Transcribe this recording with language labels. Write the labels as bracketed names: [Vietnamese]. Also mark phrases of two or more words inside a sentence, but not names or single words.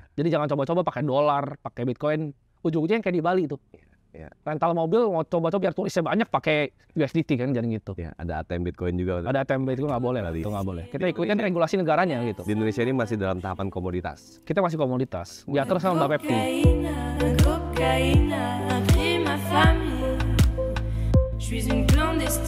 [Indonesian] Jadi jangan coba-coba pakai dolar, pakai Bitcoin. Ujung-ujungnya yang kayak di Bali itu. Iya. Rental mobil mau coba-coba biar tulisnya banyak pakai USDT kan, jangan gitu. Ya, ada ATM Bitcoin juga. Ada ATM itu nggak boleh, itu nggak boleh. Kita ikutin regulasi negaranya gitu. Di Indonesia ini masih dalam tahapan komoditas. Kita masih komoditas. Diatur sama Mbak Pepti. [French] Cocaïne a pris ma famille. Je suis une clandestine.